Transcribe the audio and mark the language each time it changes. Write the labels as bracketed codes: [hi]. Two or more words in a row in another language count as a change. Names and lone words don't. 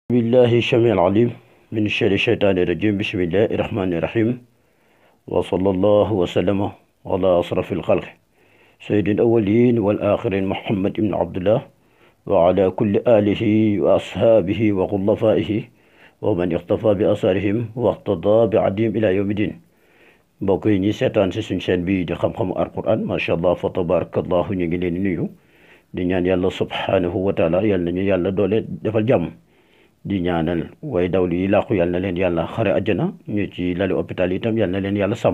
[ar] بالله الشميع العليم من الشر الشيطان الرجيم. بسم الله الرحمن الرحيم، وصلى الله وسلم على أشرف الخلق سيد الأولين والآخرين محمد بن عبد الله وعلى كل آله وأصحابه وخلفائه ومن اقتفى بأثارهم واقتضى بعدهم إلى يوم الدين. [wo] mbokk yi ñi seetaan si suñ chaîne bii di xam-xamu alquran [ar] ما شاء الله فتبارك الله [wo] ñu ngi leen di nuyu di ñaan yàlla [ar] سبحانه وتعالى [wo] yàlla nañu yàlla doole defal jàmm. di ñaanal way dawlu yi làqu yàlla na leen yàlla xare àjjana, ñu ci lali hôpital itam yàlla na leen yàlla sàmm.